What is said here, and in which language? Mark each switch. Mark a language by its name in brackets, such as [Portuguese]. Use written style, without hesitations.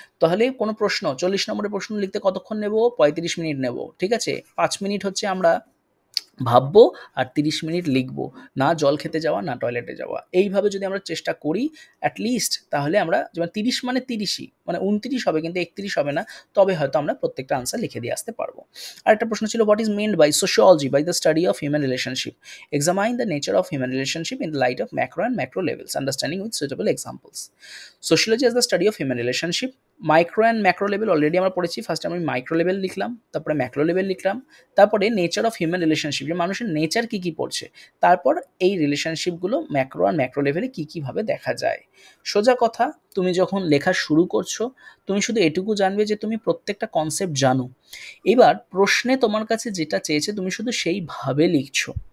[Bangla] তাহলে কোনো প্রশ্ন ৪০ নম্বরের প্রশ্ন লিখতে কতক্ষণ নেব? ৩৫ মিনিট নেব। ঠিক আছে? ৫ মিনিট হচ্ছে আমরা ভাববো আর ৩০ মিনিট লিখবো। না জল খেতে যাওয়া, না টয়লেটে যাওয়া। এইভাবে যদি আমরা চেষ্টা করি [English] at least, [Bangla] তাহলে আমরা যেমন ৩০ মানে ৩০ই, মানে ২৯ হবে কিন্তু ৩১ হবে না। তবে হয়তো আমরা প্রত্যেকটা আনসার লিখে দিয়ে আসতে পারবো। আরেকটা প্রশ্ন ছিল [English] what is meant by sociology by the study of human relationship? Examine the nature of human relationship in the light of macro and macro levels, understanding with suitable examples. Sociology as the study of human relationship, micro and macro level already [Bangla] আমরা পড়েছি। ফার্স্টে আমি micro level লিখলাম, তারপরে macro level লিখলাম, তারপরে nature of human relationship, যে মানুষের নেচার কী কী পড়ছে, তারপর এই রিলেশনশিপগুলো ম্যাক্রো আর ম্যাক্রো লেভেলে কী কীভাবে দেখা যায়। সোজা কথা, তুমি যখন লেখা শুরু করছো তুমি শুধু এটুকু জানবে যে তুমি প্রত্যেকটা কনসেপ্ট জানো। এবার প্রশ্নে তোমার কাছে যেটা চেয়েছে তুমি শুধু সেইভাবে লিখছো।